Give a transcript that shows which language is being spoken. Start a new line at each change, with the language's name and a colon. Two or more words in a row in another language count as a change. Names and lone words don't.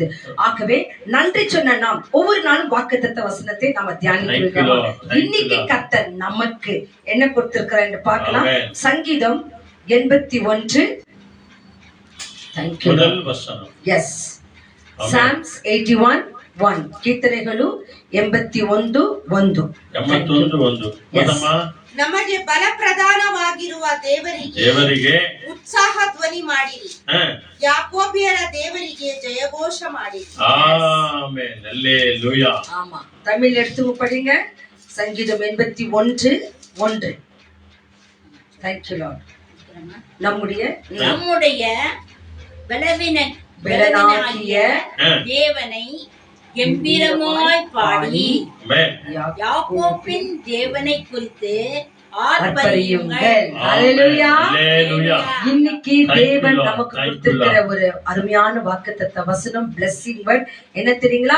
Tamil: ஆகவே நன்றி சொன்ன நாம் ஒவ்வொரு நாளும் வாக்குத்தத்த வசனத்தை நாம தியானிக்கிறோம். இன்னைக்கு கர்த்தர் நமக்கு என்ன கொடுத்திருக்கிறார் என்று பார்க்கலாம். சங்கீதம் 81 முதல் வசனம்.
Kannada: எஸ், Psalms 81:1 ಕೀರ್ತನೆಗಳು 81:1. ನಮಗೆ ಬಲಪ್ರಧಾನವಾಗಿರುವ ದೇವರಿಗೆ ಉತ್ಸಾಹ ಧ್ವನಿ ಮಾಡಿರಿ, ಯಾಕೋಬ್ಯರ ದೇವರಿಗೆ ಜಯಘೋಷ ಮಾಡಿರಿ.
Tamil: ஆமென், அல்லேலூயா. ஆமா, தமிழ் எடுத்து படிங்க. சங்கீதம் 81:1.
English: Thank you Lord.
Tamil: நம்முடைய பலனாகிய தேவனை கம்பீரமாய் பாடி யாக்கோபின் தேவனை குறித்து ஆர்ப்பரியுங்கள். ஹalleluya. இன்னைக்கு தேவன் நமக்கு கொடுத்திருக்கிற ஒரு அருமையான வாக்குத்தத்த வசனம்,
English: blessing word
Tamil: என்ன தெரியுங்களா?